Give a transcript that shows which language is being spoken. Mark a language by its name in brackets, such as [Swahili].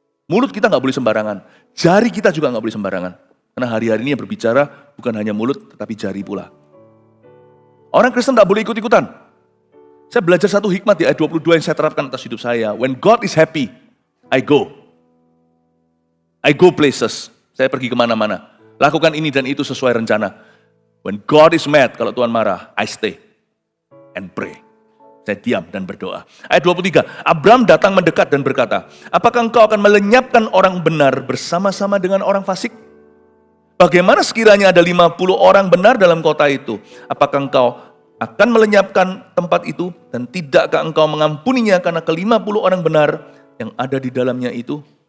[Indonesian] Mulut kita nggak boleh sembarangan, jari kita juga nggak boleh sembarangan. Karena hari-hari ini yang berbicara bukan hanya mulut, tetapi jari pula. Orang Kristen nggak boleh ikut-ikutan. Saya belajar satu hikmat di ayat 22 yang saya terapkan atas hidup saya. [English] When God is happy, I go. I go places. [Indonesian] Saya pergi kemana-mana. Lakukan ini dan itu sesuai rencana. [English] When God is mad, [Indonesian] kalau Tuhan marah, [English] I stay and pray. [Indonesian] Saya diam dan berdoa. Ayat 23, Abram datang mendekat dan berkata, apakah engkau akan melenyapkan orang benar bersama-sama dengan orang fasik? Bagaimana sekiranya ada 50 orang benar dalam kota itu? Apakah engkau akan melenyapkan tempat itu? Dan tidakkah engkau mengampuninya karena ke-50 orang benar yang ada di dalamnya itu?